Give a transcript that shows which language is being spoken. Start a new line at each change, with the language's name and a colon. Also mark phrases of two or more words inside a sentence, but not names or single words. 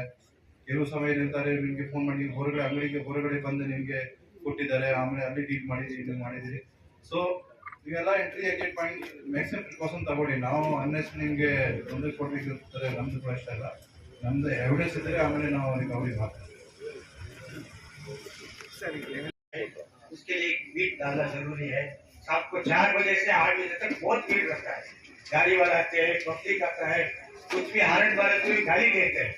Kannada: ಕೆಲವು ಸಮಯ ಇರ್ತಾರೆ, ನಿಮಗೆ ಫೋನ್ ಮಾಡಿ ಹೊರಗಡೆ ಅಂಗಡಿಗೆ ಹೊರಗಡೆ ಬಂದು ನಿಮಗೆ ಕೊಟ್ಟಿದ್ದಾರೆ, ಆಮೇಲೆ ಅಲ್ಲಿ ಡೀಲ್ ಮಾಡಿದ್ದೀರಿ, ನೀವು ಮಾಡಿದ್ದೀರಿ. ಸೊ ಇವೆಲ್ಲ
English: entry exit point maximum precaution
Kannada: ತಗೊಳ್ಳಿ. ನಾವು ಅನ್ನೆಸ್ಟ್ ನಿಮಗೆ ತೊಂದರೆ ಕೊಡ್ಲಿಕ್ಕೆ ಇರ್ತಾರೆ, ನಮ್ದು ಕೂಡ ಇಷ್ಟ ಇಲ್ಲ. ನಮ್ದು ಎವಿಡೆನ್ಸ್ ಇದ್ದರೆ ಆಮೇಲೆ ನಾವು ಅವ್ರಿಗೆ ಹಾಕ್ತೀವಿ.
Hindi: उसके लिए बीट डालना जरूरी है। शाम को 4 बजे से 8 बजे तक बहुत भीड़ रहता है। गाड़ी वाला आते हैं, पब्लिक आता है, कुछ भी हारन वाले कोई गाली देते हैं।